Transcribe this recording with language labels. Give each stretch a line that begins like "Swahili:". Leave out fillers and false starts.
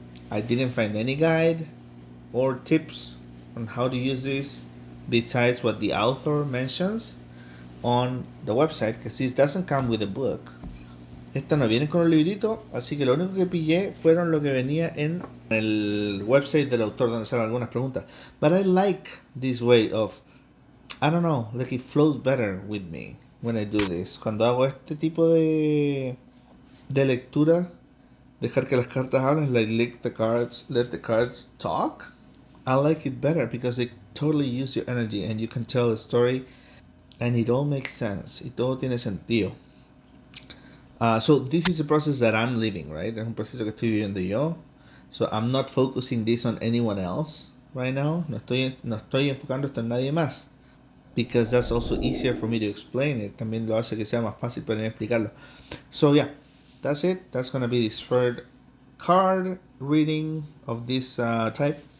English: I didn't find any guide or tips on how to use this besides what the author mentions on the website, because this doesn't come with a book.
Spanish: Esta no viene con un librito, así que lo único que pillé fueron lo que venía en el website del autor, donde salen algunas preguntas.
English: But I like this way of, I don't know, like it flows better with me when I do this.
Spanish: Cuando hago este tipo de lectura, dejar que las cartas hablen,
English: like let the cards talk. I like it better because they totally use your energy and you can tell a story and it all makes sense.
Spanish: Y todo tiene sentido.
English: So this is a process that I'm living, right?
Spanish: Es un proceso que estoy viviendo yo.
English: So I'm not focusing this on anyone else right now.
Spanish: No estoy enfocando esto en nadie más.
English: Because that's also easier for me to explain it.
Spanish: También lo hace que sea más fácil para mí explicarlo.
English: So yeah, that's it. That's gonna be this third card reading of this type.